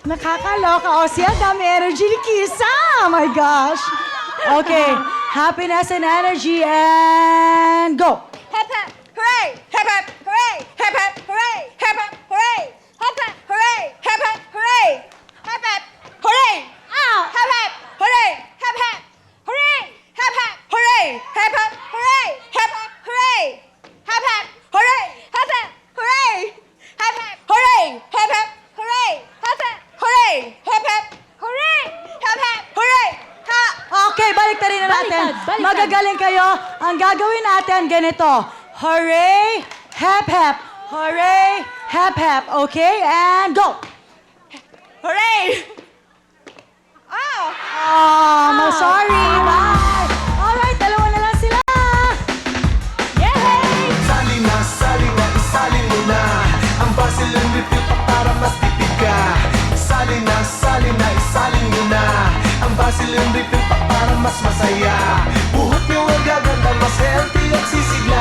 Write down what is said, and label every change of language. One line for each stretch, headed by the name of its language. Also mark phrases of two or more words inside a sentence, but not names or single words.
Filipino: Nakakaloka. O siya, dami energy ni Kisa.
English: Oh my gosh. Okay. Happiness and energy and go. Hep hep, hooray! Hep hep, hooray! Hep hep, hooray! Hep hep, hooray! Hep hep, hooray! Hep hep, hooray! Hep hep, hooray! Ow! Hep hep, hooray! Hep hep, hooray! Hep hep, hooray! Hep hep, hooray! Hep hep, hooray! Hep hep, hooray! Hep hep, hooray! Hep hep, hooray! Hep hep, hooray! Hep hep, hooray! Hep hep, hooray! Hep hep, hooray! Ha!
Filipino: Okay, baliktarin na natin. Baliktad. Magagaling kayo. Ang gagawin natin, ganito.
English: Hooray, hep, hep. Hooray, hep, hep. Okay, and go. Hooray! Oh! Oh, sorry. Bye. Alright,
Filipino: dalawa na lang sila.
English: Yay!
Filipino: Sali na, isali mo na ang
English: basil and refill
Filipino: pa para mas tipid ka. Sali na, isali mo na ang
English: basil and refill
Filipino: pa para mas masaya. Buhot nyo ang gaganda, mas healthy at sisigla.